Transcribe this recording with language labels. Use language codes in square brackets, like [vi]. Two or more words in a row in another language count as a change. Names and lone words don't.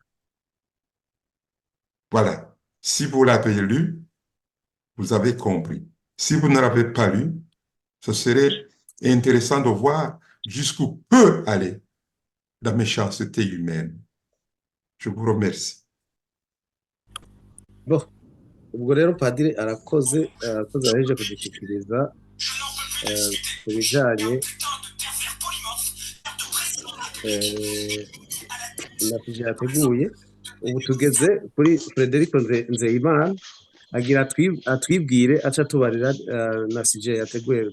[fr] Voilà. Si vous l'avez lu, vous avez compris. Si vous ne l'avez pas lu, ce serait intéressant de voir jusqu'où peut aller la méchanceté humaine. Je vous remercie. [rn] Bo, ubwo rero padiri arakoze aheje kudushyikiriza ku bijyanye na sije yateguye. Ubu tugeze kuri Frederico Nzeyimana agira atwibwire aca tubarira na sije yateguye.